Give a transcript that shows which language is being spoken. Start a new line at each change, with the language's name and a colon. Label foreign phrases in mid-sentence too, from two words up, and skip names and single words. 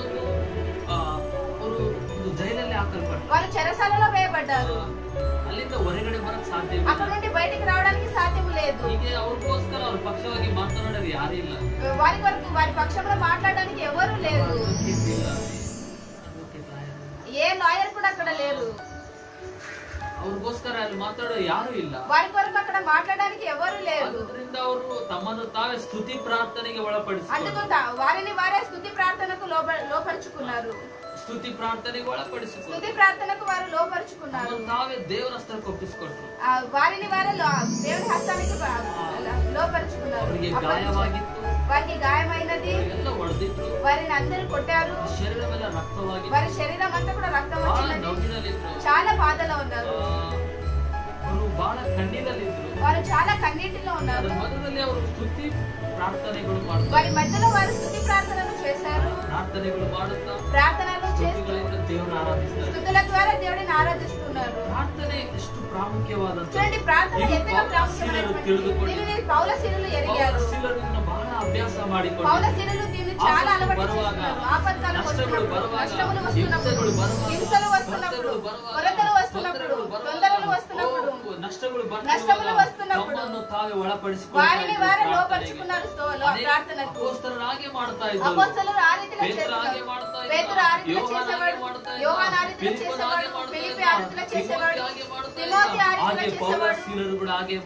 Telugu: వారు చెరసాలలో వేయబడ్డారు, అక్కడ నుండి బయటికి రావడానికి సాధ్యం లేదు. వారి వరకు వారి పక్షంలో మాట్లాడడానికి ఎవరు లేరు, ఏ లాయర్ కూడా అక్కడ లేరు.
Kannada: ಅವ್ರಿಗೋಸ್ಕರ ಅಲ್ಲಿ ಮಾತಾಡೋ ಯಾರು ಇಲ್ಲ,
Telugu: వారి కొరకు అక్కడ మాట్లాడడానికి ఎవరు లేరు.
Kannada: ಅದರಿಂದ ಅವರು ತಮ್ಮನ್ನು ತಾವೇ ಸ್ತುತಿ ಪ್ರಾರ್ಥನೆಗೆ ಒಳಪಡಿಸಿಕೊಂಡರು.
Telugu: అందుకు వారిని వారే స్తుతి ప్రార్థనకు లోపరుచుకున్నారు.
Kannada: ಸ್ತುತಿ ಪ್ರಾರ್ಥನೆಗೆ ಒಳಪಡಿಸಿಕೊಂಡರು,
Telugu: స్తుతి ప్రార్థనకు వారు లోపరుచుకున్నారు.
Kannada: ತಾವೇ ದೇವರ ಹಸ್ತಕ್ಕೆ ಒಪ್ಪಿಸಿಕೊಂಡರು,
Telugu: వారిని వారే దేవుని హస్తానికి లోపరుచుకున్నారు.
Kannada: ಅವರಿಗೆ ಗಾಯವಾಗಿತ್ತು,
Telugu: వారికి గాయమైనది,
Kannada: ಹೊಡೆದಿದ್ರು,
Telugu: వారిని అందరూ కొట్టారు,
Kannada: ಶರೀರವೆಲ್ಲ ರಕ್ತವಾಗಿ,
Telugu: వారి శరీరం అంతా కూడా రక్తం వచ్చినది, చాలా బాధలో ఉన్నారు,
Kannada: ಅವರು ಬಹಳ ಕಣ್ಣೀರಲ್ಲಿದ್ರು,
Telugu: వారు చాలా కన్నీటిలో ఉన్నారు.
Kannada: ಮಧ್ಯದಲ್ಲಿ ಅವರು ಸ್ತುತಿ ಪ್ರಾರ್ಥನೆಗಳು ಮಾಡುತ್ತಾರೆ,
Telugu: వారి మధ్యలో వారు స్తుతి ప్రార్థనలు చేశారు,
Kannada: ಪ್ರಾರ್ಥನೆಗಳು ಮಾಡುತ್ತಾ
Telugu: ప్రార్థనలు చేస్తూ
Kannada: ದೇವರನ್ನು ಆರಾಧಿಸ್ತಾರೆ,
Telugu: స్తుతుల ద్వారా దేవుడిని ఆరాధిస్తున్నారు.
Kannada: ಪ್ರಾರ್ಥನೆ ಎಷ್ಟು ಪ್ರಾಮುಖ್ಯವಾದಂತ,
Telugu: చూడండి, ప్రార్థన ఎంతగా ప్రాముఖ్యమైనది. దీనిని పౌలశీలులు ఎరిగారు,
Kannada: ಬಹಳ ಅಭ್ಯಾಸ ಮಾಡಿಕೊಂಡು
Telugu: పౌలశీలులు దీన్ని చాలా అలవాటు చేసుకున్నారు. ఆపత్కాలం వస్తున్నప్పుడు, నష్టములు వస్తున్నప్పుడు, హింసలు వస్తున్నప్పుడు, కొరతలు వస్తున్నప్పుడు, తొందరలు వస్తున్నప్పుడు, నష్టములు వస్తున్నప్పుడు వారిని వారే లోపరుచుకున్నారు ప్రార్థనకు. అపోస్తలులు ఆ రీతిలో చేసేవారు, పేతురు ఆ రీతిలో చేసేవాడు, యోహాను ఆ రీతిలో చేసేవాడు, ఫిలిప్పీ ఆ రీతిలో చేసేవాడు, తిమోతి ఆ రీతిలో చేసేవాడు.